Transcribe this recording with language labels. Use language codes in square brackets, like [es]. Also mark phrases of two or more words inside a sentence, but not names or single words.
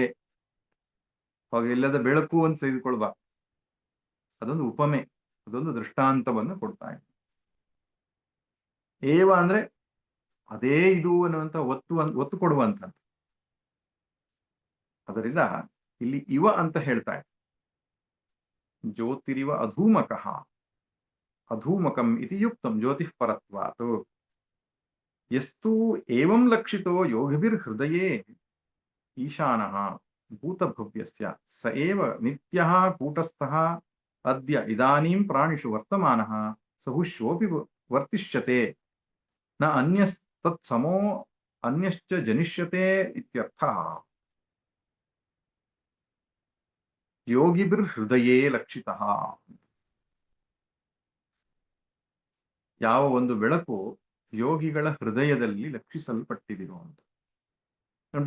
[kn] ಹೊಗೆ ಇಲ್ಲದ ಬೆಳಕು ಅಂತ ತೆಗೆದುಕೊಳ್ಬಾ, ಅದೊಂದು ಉಪಮೆ, ಅದೊಂದು ದೃಷ್ಟಾಂತವನ್ನು ಕೊಡ್ತಾ ಇದೆ. ಏವ ಅಂದ್ರೆ ಅದೇ ಇದು ಅನ್ನುವಂತ ಒತ್ತು ಕೊಡುವಂಥದ್ದು. ಅದರಿಂದ ಇಲ್ಲಿ ಇವ ಅಂತ ಹೇಳ್ತಾ ಇದೆ. [sa] ಜ್ಯೋತಿರಿವ ಅಧೂಮಕಃ, ಅಧೂಮಕಂ ಇತಿ ಯುಕ್ತಂ ಜ್ಯೋತಿಃ ಪರತ್ವಾತ್. ಯಸ್ತು ಏವಂ ಲಕ್ಷಿತೋ ಯೋಗಿಭಿರ್ಹೃದಯೇ ಈಶಾನಃ ಭೂತಭವ್ಯಸ್ಯ ಸ ಏವ ನಿತ್ಯಃ ಕೂಟಸ್ಥಃ ಅದ್ಯ ಇದಾನೀಂ ಪ್ರಾಣಿಷು ವರ್ತಮಾನಃ ಸಹುಷ್ಯೋಪಿ ವರ್ತಿಷ್ಯತೆ ನ ಅನ್ಯಸ್ತತ್ಸಮೋ ಅನ್ಯಶ್ಚ ಜನಿಷ್ಯತೆ ಇತ್ಯರ್ಥಃ. ಯೋಗಿಭಿರ್ಹೃದಯೇ ಲಕ್ಷಿತಃ. [kn] ಯಾವ ಒಂದು ಬೆಳಕು ಯೋಗಿಗಳ ಹೃದಯದಲ್ಲಿ ಲಕ್ಷಿಸಲ್ಪಟ್ಟಿದಿರೋ ಅಂತ ನೋಡಿ.